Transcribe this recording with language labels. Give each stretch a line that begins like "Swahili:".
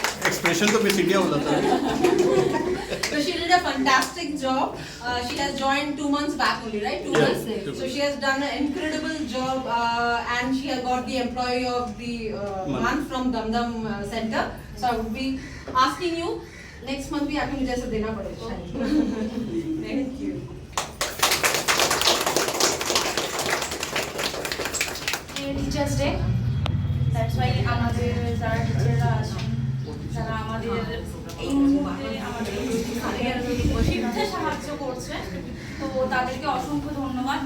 Hindi: Expression तो miss India बोला था।
English: So she did a fantastic job. She has joined 2 months back only, right? 2 months. So she has done an incredible job, and she has got the employee of the month from Damdam Center. So I would be asking you next month
Hindi: भी आपको मुझे ऐसा देना पड़ेगा।
English: Thank you.
Bangla: Teachers day,
English: that's why
Bangla: আমাদের যারা টিচাররা আছেন যারা আমাদের এই মুহূর্তে আমাদের শিখতে সাহায্য করছে, তো তাদেরকে অসংখ্য ধন্যবাদ।